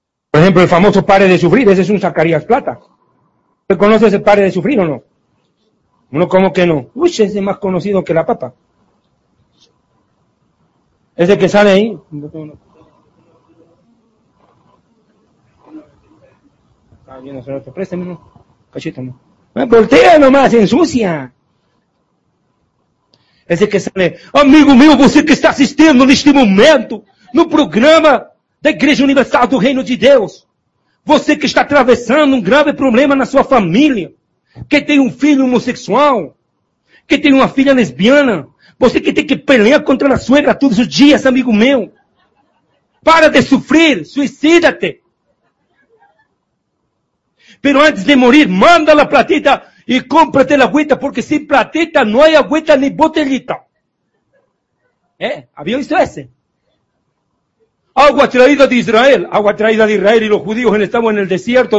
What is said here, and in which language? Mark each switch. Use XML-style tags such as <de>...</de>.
<es>Por ejemplo, el famoso Pare de Sufrir, ese es un Zacarías Plata. ¿Usted conoce ese Pare de Sufrir o no? Uno, ¿cómo que no? Uy, ese es más conocido que la papa. Ese que sale ahí. Está bien, señor, te préstame, ¿no? Cachito, ¿no? Me voltea nomás, se ensucia.</es> <pt>Ese que sale, amigo mío, você que está assistindo neste momento, no programa da Igreja Universal do Reino de Deus, você que está atravessando um grave problema na sua família, que tem um filho homossexual, que tem uma filha</pt> <es>lesbiana,</es> <pt>você que tem que</pt> <es>pelear</es> <pt>contra a</pt> <es>suegra</es> <pt>todos os dias, amigo meu, para de sofrer, suicida-te.</pt> <es>Pero antes de morir, manda la platita y cómprate la agüita, porque sin platita no hay agüita ni botellita. ¿Eh? ¿Había visto ese? Agua traída de Israel. Agua traída de Israel y los judíos estamos en el desierto.</es>